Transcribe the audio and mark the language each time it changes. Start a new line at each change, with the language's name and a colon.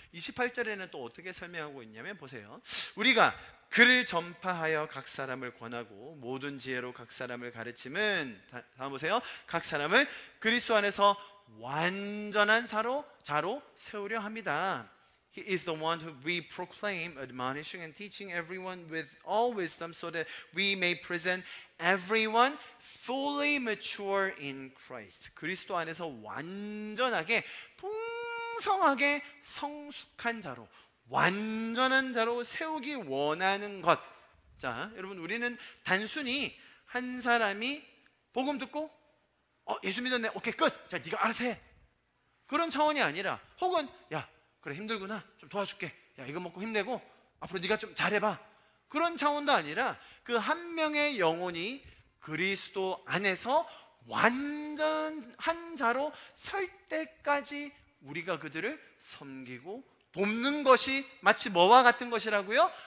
Korean: 28절에는 또 어떻게 설명하고 있냐면 보세요. 우리가 그를 전파하여 각 사람을 권하고 모든 지혜로 각 사람을 가르침은, 다음 보세요, 각 사람을 그리스도 안에서 완전한 자로 세우려 합니다.
English: He is the one who we proclaim, admonishing and teaching everyone with all wisdom, so that we may present everyone fully mature in Christ.
Korean: 그리스도 안에서 완전하게, 풍성하게 성숙한 자로, 완전한 자로 세우기 원하는 것. 자, 여러분, 우리는 단순히 한 사람이 복음 듣고 예수 믿었네, 오케이, 끝, 자, 네가 알아서 해, 그런 차원이 아니라, 혹은 야, 그래, 힘들구나, 좀 도와줄게, 야, 이거 먹고 힘내고 앞으로 네가 좀 잘해봐, 그런 차원도 아니라 그 한 명의 영혼이 그리스도 안에서 완전한 자로 설 때까지 우리가 그들을 섬기고 돕는 것이 마치 뭐와 같은 것이라고요?